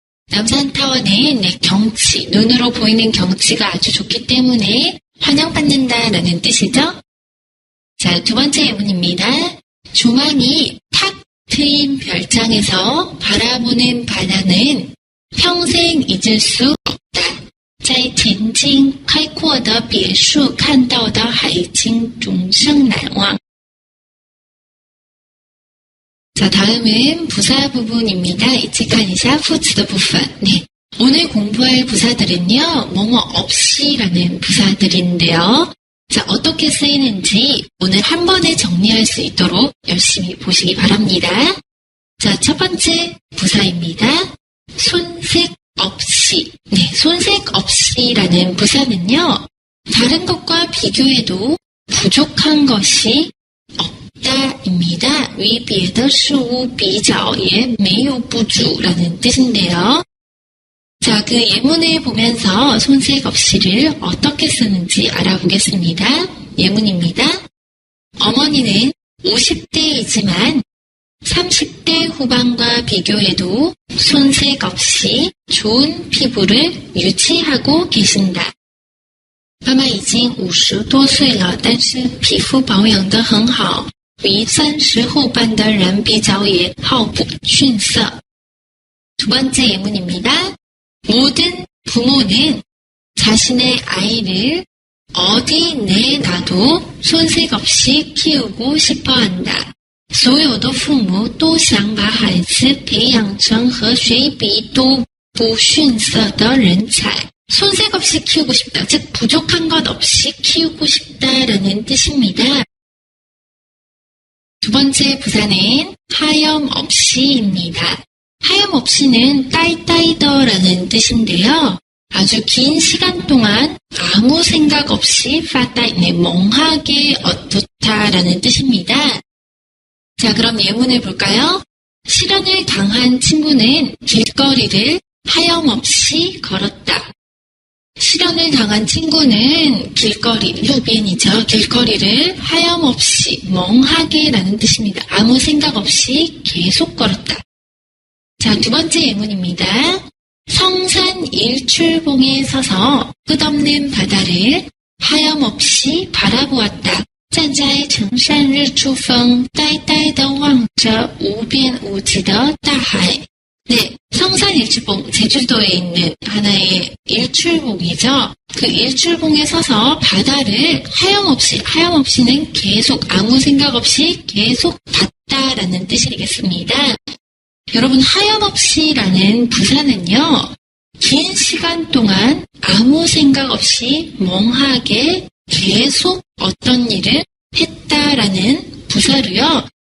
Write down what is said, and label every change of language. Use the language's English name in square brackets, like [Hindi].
[Korean] 남산타워는 네, 경치, 눈으로 보이는 경치가 아주 좋기 때문에 환영받는다라는 뜻이죠. 자, 두 번째 예문입니다. 조망이 탁 트인 별장에서 바라보는 바다는 평생 잊을 수 없다. [Chinese] 在前进开阔的别墅看到的海景终生难忘. [Korean] 자, 다음은 부사 부분입니다. 이치카니샤 푸츠더 부분. 네, 오늘 공부할 부사들은요. 뭐뭐 없이라는 부사들인데요. 자, 어떻게 쓰이는지 오늘 한 번에 정리할 수 있도록 열심히 보시기 바랍니다. 자, 첫 번째 부사입니다. 손색 없이. 네, 손색 없이라는 부사는요. 다른 것과 비교해도 부족한 것이 없다입니다. [Chinese] 与别的事物比较也没有不足 [Korean] 라는 뜻인데요. 자, 그 예문을 보면서 손색없이를 어떻게 쓰는지 알아보겠습니다. 예문입니다. 어머니는 50대이지만 30대 후반과 비교해도 손색 없이 좋은 피부를 유지하고 계신다. [Chinese] 妈妈已经50多岁了，但是皮肤保养得很好，与30后半的人比较也毫不逊色. [Korean] 두 번째 예문입니다. 모든 부모는 자신의 아이를 어디 내놔도 손색 없이 키우고 싶어 한다. [Chinese] 所有的父母都想把孩子培养成和谁比都不逊色的人才. [Korean] 손색 없이 키우고 싶다. 즉 부족한 것 없이 키우고 싶다라는 뜻입니다. 두 번째 부사는 하염없이입니다. 하염없이는 따이따이더라는 뜻인데요. 아주 긴 시간 동안 아무 생각 없이 파따이네 멍하게 어떻다라는 뜻입니다. 자, 그럼 예문을 볼까요? 실현을 당한 친구는 길거리를 하염없이 걸었다. 실현을 당한 친구는 길거리, 루빈이죠. 길거리를 하염없이, 멍하게라는 뜻입니다. 아무 생각 없이 계속 걸었다. 자, 두 번째 예문입니다. 성산 일출봉에 서서 끝없는 바다를 하염없이 바라보았다. [Chinese] 站在城山日出峰，呆呆地望着无边无际的大海. [Korean] 네, 성산 일출봉, 제주도에 있는 하나의 일출봉이죠. 그 일출봉에 서서 바다를 하염없이는 계속 아무 생각 없이 계속 봤다라는 뜻이겠습니다. 여러분, 하염없이라는 부사는요, 긴 시간 동안 아무 생각 없이 멍하게 계속 어떤 일을 했다라는 부사로요.